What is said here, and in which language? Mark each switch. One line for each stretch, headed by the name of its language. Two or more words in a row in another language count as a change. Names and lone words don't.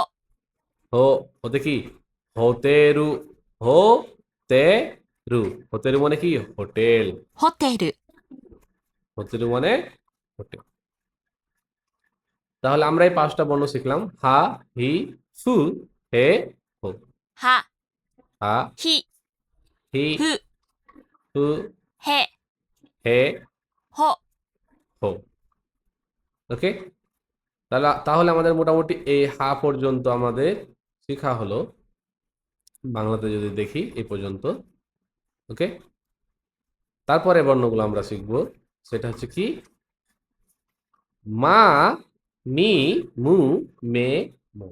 Bangla: হো। হতে কি হোতেরু। হো তে রু। হোতেরু মানে কি হোটেল।
Japanese: ホテル、
Bangla: হোতেরু মানে হোটেল। তাহলে আমরা এই 5টা বর্ণ শিখলাম হা, হি, সু, হে, হো।
Japanese: は、
Bangla: হা,
Japanese: ひ、
Bangla: হি,
Japanese: ふ、
Bangla: সু,
Japanese: へ、
Bangla: হে,
Japanese: ほ、
Bangla: হো। ওকে। তাহলে আমাদের মোটামুটি এই হা পর্যন্ত আমাদের শেখা হলো। বাংলাতে যদি দেখি এই পর্যন্ত। ওকে। তারপরে বর্ণগুলো আমরা শিখব। সেটা হচ্ছে কি মা, মি, মু, মে, মো।